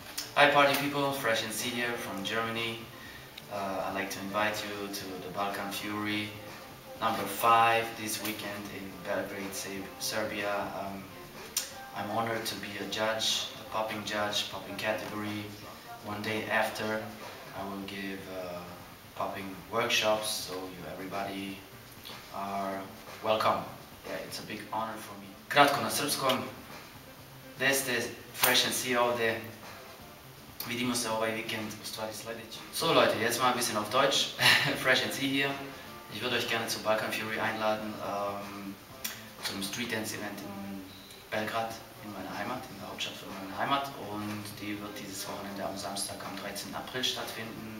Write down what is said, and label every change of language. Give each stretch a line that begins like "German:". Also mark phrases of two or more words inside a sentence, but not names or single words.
English: Hi party people, Fresh and C here from Germany. I'd like to invite you to the Balkan Fury number 5 this weekend in Belgrade, Serbia. I'm honored to be a judge, a popping category. One day after, I will give popping workshops, so everybody are welcome. Yeah, it's a big honor for me.
Serbian: Kratko na srpskom, gde ste Fresh and C ovde? Vidimo se ovaj Weekend, u stvari sljedeći.
German: So Leute, jetzt mal ein bisschen auf Deutsch. Fresh and C hier. Ich würde euch gerne zu Balkan Fury einladen, zum Street Dance Event in Belgrad, in meiner Heimat, in der Hauptstadt von meiner Heimat. Und die wird dieses Wochenende am Samstag, am 13. April stattfinden.